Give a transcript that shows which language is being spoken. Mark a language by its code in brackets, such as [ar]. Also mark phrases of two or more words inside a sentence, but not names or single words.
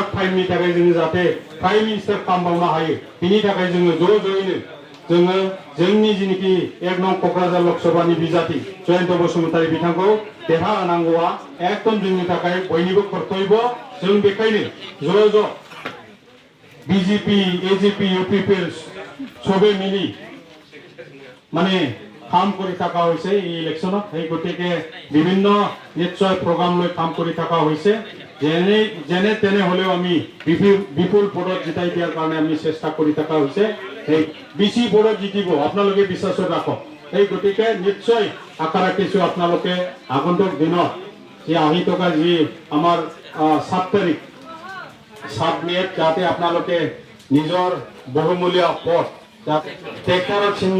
[brx] टाइमनि थाखाय जोङो जाहाथे [en] prime minister [brx] खालामबावनो हायो बिनि थाखाय जोङो ज'यैनो जोङो जोंनि जिनिखि 1 नं क'क्राझार लकसभानि बिजाथि जयन्त बसुमतारी बिथांखौ देरहाहोनांगौआ एकदम जोंनि थाखाय बयनिबो कर्तव्य जों बेखायनो ज' बीजेपी एजेपी यूपीफोर [hi] सबे मिली [brx] माने [as] কাম কৰি থকা হৈছে এই ইলেকশনত এই গতিকে বিভিন্ন নিশ্চয় প্ৰগ্ৰাম লৈ কাম কৰি থকা হৈছে যেনে তেনে হলেও আমি বিপুল ভোটত জিতাই দিয়াৰ কাৰণে আমি চেষ্টা কৰি থকা হৈছে এই বেছি ভোটত জিতিব আপোনালোকে বিশ্বাস ৰাখক এই গতিকে নিশ্চয় আশা ৰাখিছো আপোনালোকে আগন্তুক দিনত যে আহি থকা যি আমাৰ 7 তাৰিখ 7 মেত যাতে আপোনালোকে নিজৰ বহুমূলীয়া ভোট যাতে ট্ৰেক্টৰৰ চিহ্ন